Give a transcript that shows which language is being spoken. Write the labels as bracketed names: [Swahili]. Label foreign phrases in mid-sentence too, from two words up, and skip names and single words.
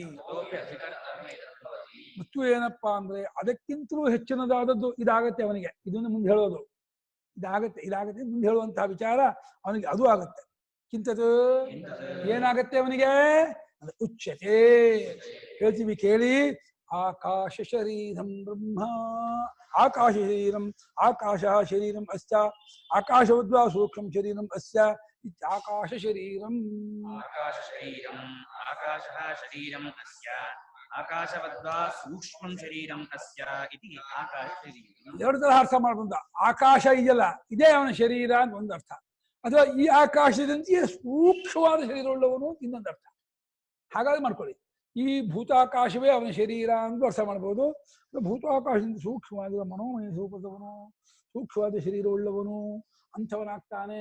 [Kannada] ಮತ್ತು ಏನಪ್ಪಾ ಅಂದ್ರೆ ಅದಕ್ಕಿಂತಲೂ ಹೆಚ್ಚಿನದಾದದ್ದು ಇದಾಗತ್ತೆ ಅವನಿಗೆ. ಇದನ್ನು ಮುಂದೆ ಹೇಳೋದು, ಇದಾಗತ್ತೆ ಮುಂದೆ ಹೇಳುವಂತಹ ವಿಚಾರ ಅವನಿಗೆ ಅದು ಆಗತ್ತೆ. ಕಿಂತದು ಏನಾಗತ್ತೆ ಅವನಿಗೆ ಉಚ್ಯತೆ. ಹೇಳ್ತೀವಿ ಕೇಳಿ. [Sanskrit] ಆಕಾಶ ಶರೀರಂ ಬ್ರಹ್ಮ. ಆಕಾಶ ಶರೀರಂ, ಆಕಾಶ ಶರೀರಂ ಅಸ್ಯ, ಆಕಾಶವದ್ವಾ ಸೂಕ್ಷ್ಮ ಶರೀರಂ ಅಸ್ಯ ಆಕಾಶ ಶರೀರಂ. ಆಕಾಶ ಶರೀರಂ, ಆಕಾಶಃ ಶರೀರಂ ಅಸ್ಯ, ಆಕಾಶವದ್ವಾ ಸೂಕ್ಷ್ಮಂ ಶರೀರಂ ಅಸ್ಯ ಇತಿ ಆಕಾಶ ಶರೀರಂ. [Kannada] 2 ತರಹ ಅರ್ಥ ಮಾಡ್ಕೊಂಡ. ಆಕಾಶ ಇದೆಯಲ್ಲ, ಇದೇ ಅವನ ಶರೀರ ಅಂತ ಒಂದು ಅರ್ಥ. ಅಥವಾ ಈ ಆಕಾಶದಂತೆಯೇ ಸೂಕ್ಷ್ಮವಾದ ಶರೀರವುಳ್ಳವನು ಇನ್ನೊಂದು ಅರ್ಥ. ಹಾಗಾದ್ರೆ ಮಾಡ್ಕೊಳ್ಳಿ. ಈ ಭೂತಾಕಾಶವೇ ಅವನ ಶರೀರ ಅಂತ ಅರ್ಥ ಮಾಡ್ಬೋದು. ಭೂತಾಕಾಶದಿಂದ ಸೂಕ್ಷ್ಮವಾಗಿರುವ ಮನೋಮಯ ಸ್ವರೂಪದವನು, ಸೂಕ್ಷ್ಮವಾದ ಶರೀರವುಳ್ಳವನು ಅಂಥವನಾಗ್ತಾನೆ.